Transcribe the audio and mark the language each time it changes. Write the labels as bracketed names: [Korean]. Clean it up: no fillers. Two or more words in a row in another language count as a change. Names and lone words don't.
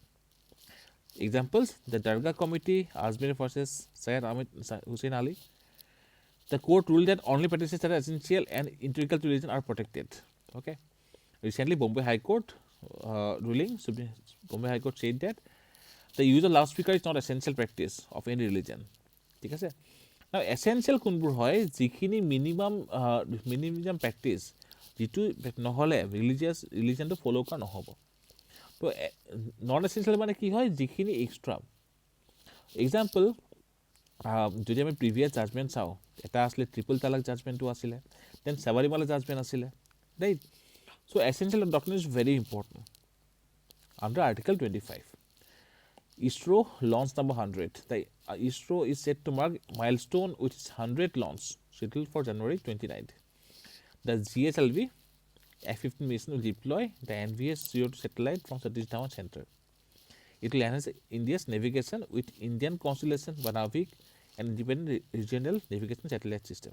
[English] Examples, the Dargah Committee, Ajmer versus Syed Ahmed Hussain Ali. The court ruled that only practices that are essential and integral to religion are protected. Okay. Recently, Bombay High Court ruling, Bombay High Court said that the use of loudspeaker is not essential practice of any religion. [Assamese] ঠিক আছে. Now essential কোনবোৰ হয়, যিখিনি [English] minimum practice [Assamese] যিটো নহ'লে religionটো follow কৰা নহ'ব. তো [English] non essential [Assamese] মানে কি হয়, যিখিনি এক্সট্ৰা. এক্সাম্পল, যদি আমি [English] previous judgment [Assamese] চাওঁ, এটা আছিলে ট্ৰিপল তালাক জাজমেণ্টটো আছিলে, দেন সাবাৰিমালা জাজমেণ্ট আছিলে, ৰাইট. [English] so essential doctrine is very important under article 25. ISRO launch number 100. The ISRO is set to mark milestone with its 100th launch scheduled for January 29th. The GSLV F-15 mission will deploy the NVS-02 satellite from Satish Dhawan Center. It will enhance India's navigation with Indian Constellation Navig and independent regional navigation satellite system.